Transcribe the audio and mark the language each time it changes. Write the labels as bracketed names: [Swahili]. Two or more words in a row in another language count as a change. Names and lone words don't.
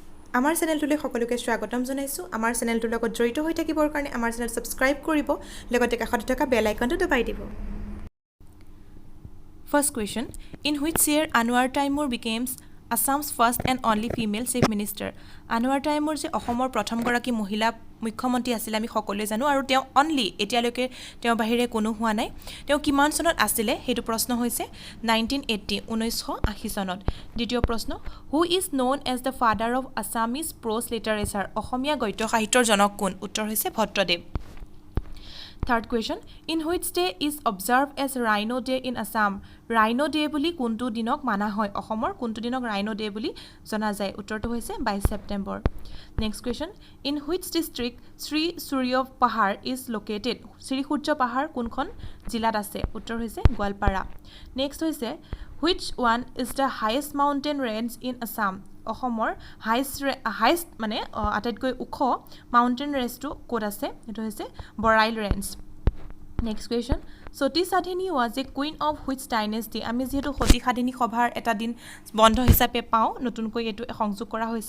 [Assamese] আমাৰ চেনেলটোলৈ সকলোকে স্বাগতম জনাইছোঁ। আমাৰ চেনেলটোৰ লগত জড়িত হৈ থাকিবৰ কাৰণে আমাৰ চেনেল ছাবস্ক্ৰাইব কৰিব, লগতে কাষতে থকা বেল আইকনটো দবাই দিব। [English] First question, in which year Anwar Taimur becomes Assam's first and only female chief minister? [Assamese] Anwar Taimur যে অসমৰ প্ৰথমগৰাকী মহিলা মুখ্যমন্ত্ৰী আছিল আমি সকলোৱে জানো আৰু তেওঁ অনলি এতিয়ালৈকে তেওঁ বাহিৰে কোনো হোৱা নাই। তেওঁ কিমান চনত আছিলে সেইটো প্ৰশ্ন হৈছে 1980 চনত। দ্বিতীয় প্ৰশ্ন, [English] who is known as the father of Assamese prose literature? [Assamese] অসমীয়া গদ্য সাহিত্যৰ জনক কোন? উত্তৰ হৈছে ভট্টদেৱ। [English] Third question, in which day is observed as Rhino Day in Assam? [Assamese] Rhino Day বুলি কোনটো দিনক মানা হয়? অসমৰ কোনটো দিনক Rhino Day বুলি জনা যায়? উত্তৰটো হৈছে 22 ছেপ্টেম্বৰ। [English] Next question, in which district Sri Surya Pahar is located? [Assamese] Sri Surya Pahar কোনখন জিলাত আছে? উত্তৰ হৈছে গোৱালপাৰা। Next হৈছে, [English] which one is the highest mountain range in Assam? [Assamese] অসমৰ হাইষ্ট মানে আটাইতকৈ ওখ [English] mountain range [Assamese] ক'ত আছে? সেইটো হৈছে বৰাইল ৰেঞ্জ। [English] next question, সতী সাধিনী was a queen of which dynasty? [Assamese] আমি যিহেতু সতী সাধিনী সভাৰ এটা দিন বন্ধ হিচাপে পাওঁ, নতুনকৈ এইটো সংযোগ কৰা হৈছে।